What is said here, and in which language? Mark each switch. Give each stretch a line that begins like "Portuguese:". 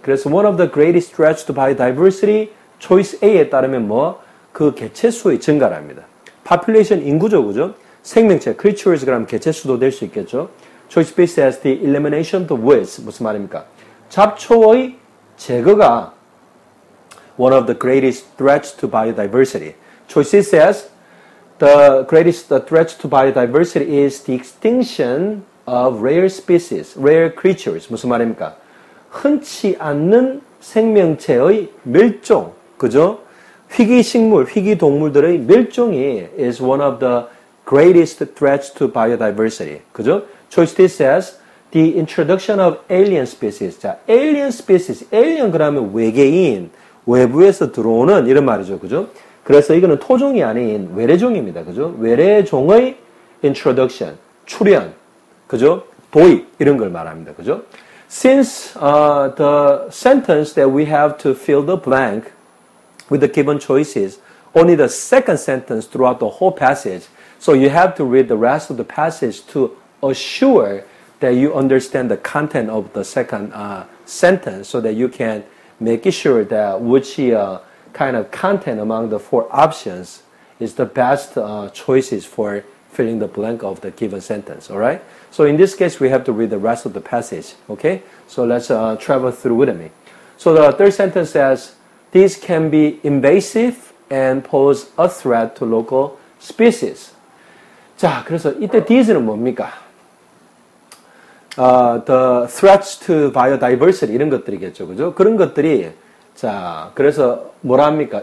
English: 그래서 one of the greatest threats to biodiversity, Choice A에
Korean: 따르면 뭐? 그 개체수의 증가랍니다. population 인구죠, 그죠? 생명체, creatures 그러면 개체수도 될 수 있겠죠?
English: Choice B says the elimination of the weeds.
Korean: 무슨 말입니까? 잡초의 제거가
English: one of the greatest threats to biodiversity. Choice C says the greatest threat to biodiversity is the extinction of rare species, rare creatures.
Korean: 무슨 말입니까? 흔치 않는 생명체의 멸종. 그죠? 희귀식물, 희귀동물들의 멸종이
English: is one of the greatest threats to biodiversity.
Korean: 그죠?
English: Choice D says the introduction of alien species. 자, alien species.
Korean: alien 그러면 외계인, 외부에서 들어오는 이런 말이죠. 그죠? 그래서 이거는 토종이 아닌 외래종입니다. 그죠? 외래종의 introduction, 출현. 그죠? 도입 이런 걸 말합니다. 그죠?
English: Since the sentence that we have to fill the blank with the given choices, only the second sentence throughout the whole passage. So you have to read the rest of the passage to assure that you understand the content of the second sentence so that you can make sure that which kind of content among the four options is the best choices for filling the blank of the given sentence. All right? So in this case, we have to read the rest of the passage. Okay? So let's travel through with me. So the third sentence says, these can be invasive and pose a threat to local species.
Korean: 자, 그래서 이때 these는 뭡니까?
English: The threats to biodiversity
Korean: 이런 것들이겠죠, 그죠? 그런 것들이 자, 그래서 뭐랍니까?